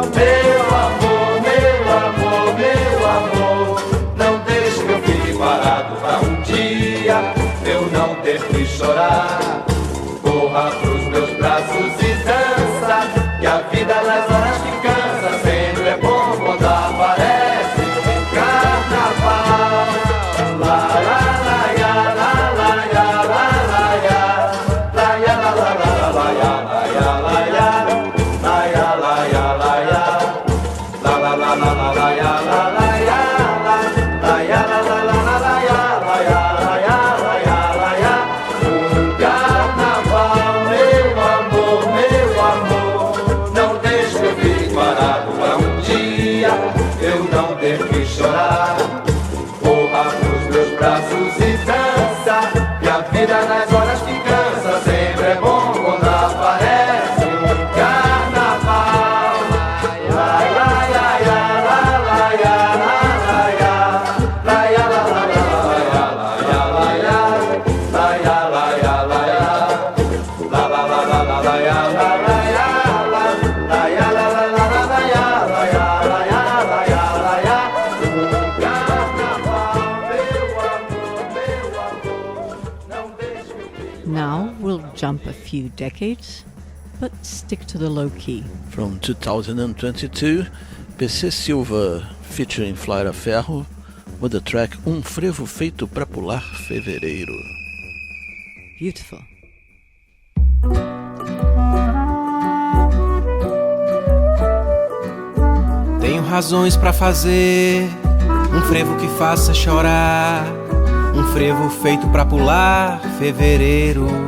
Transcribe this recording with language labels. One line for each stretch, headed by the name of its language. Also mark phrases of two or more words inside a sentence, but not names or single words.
Portuguese: Meu amor, meu amor, meu amor, não deixe que eu fique parado pra um dia eu não ter que chorar. Corra pros meus braços e dança, que a vida nas horas que cansa sempre é bom quando aparece um carnaval. La la la ya, la la ya, la la ya, la ya la la la la ya, la ya la ya, la ya la ya, la ya, la la la la la ya, la la ya, la ya la la la la ya, la ya la ya, la ya la ya. Carnaval, meu amor, não deixe que eu fique parado pra um dia eu não ter que chorar. Corra pros meus braços e dança, que a vida nas horas que cansa sempre é bom quando aparece um carnaval. La la la ya, la la ya, la la ya, la ya la la la ya, la ya la ya, la ya la ya, la ya, la la la la la ya, la la ya, la ya la la la la ya, la ya la ya, la ya la ya. Carnaval, meu amor, não deixe eu ficar.
English: Now we'll jump a few decades, but stick to the low key. From 2022, PC Silva featuring Flaira Ferro with the track Um Frevo Feito Pra Pular Fevereiro. Beautiful.
Portuguese: Tenho razões pra fazer um frevo que faça chorar, um frevo feito pra pular fevereiro.